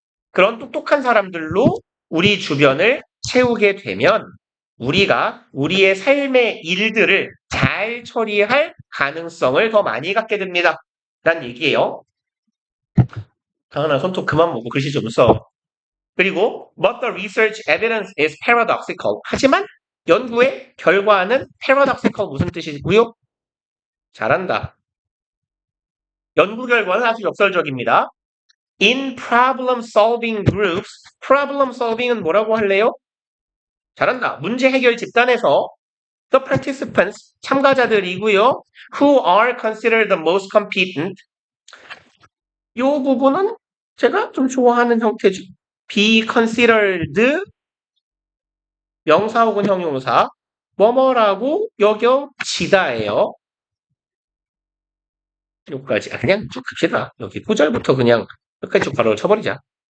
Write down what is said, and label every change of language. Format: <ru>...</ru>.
<ko>그런 똑똑한 사람들로 우리 주변을 채우게 되면 우리가 우리의 삶의 일들을 잘 처리할 가능성을 더 많이 갖게 됩니다. 라는 얘기예요. 강은아, 손톱 그만 보고 글씨 좀 써. 그리고</ko> <en>but the research evidence is paradoxical.</en> <ko>하지만 연구의 결과는 paradoxical 무슨 뜻이고요? 잘한다. 연구 결과는 아주 역설적입니다.</ko> <en>In problem solving groups, problem solving은</en> <ko>뭐라고 할래요? 잘한다. 문제 해결 집단에서</ko> <en>the participants,</en> <ko>참가자들이고요.</ko> <en>who are considered the most competent.</en> <ko>이 부분은 제가 좀 좋아하는 형태죠. be considered 명사 혹은 형용사 뭐뭐라고 여겨지다예요. 여기까지 그냥 쭉 갑시다. 여기 9절부터 그냥 끝까지 쭉 바로 쳐버리자.</ko>